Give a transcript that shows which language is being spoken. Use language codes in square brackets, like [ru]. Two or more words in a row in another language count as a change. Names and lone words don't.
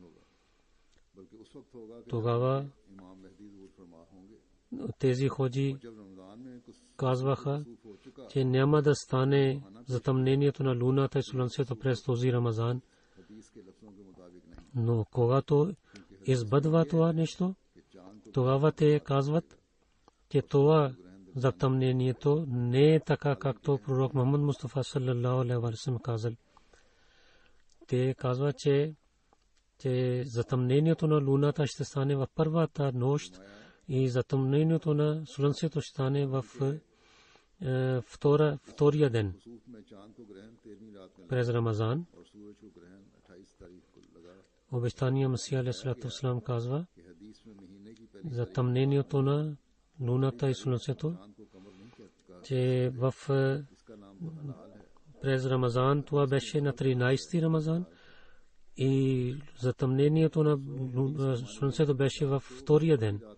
[bg] Тогава тези ходжи казваха, че няма да стане затъмнението на луната и слънцето през този Рамазан. Но когато избъдва това нещо, тогава те казват, че това затъмнението не е така, както пророк Мухаммад Мустафа [ar] صلى الله عليه وسلم [bg] казал. Те казват, че затъмнението на луната ще стане в първата нощ и затъмнението на слънцето ще стане в втория ден през Рамазан. Обещания Масия [ar] عليه الصلاة والسلام [bg] казва, затъмнението на луната и слънцето, че през Рамазан това беше на 13 Рамазан и затъмнението на слънцето беше във втория ден.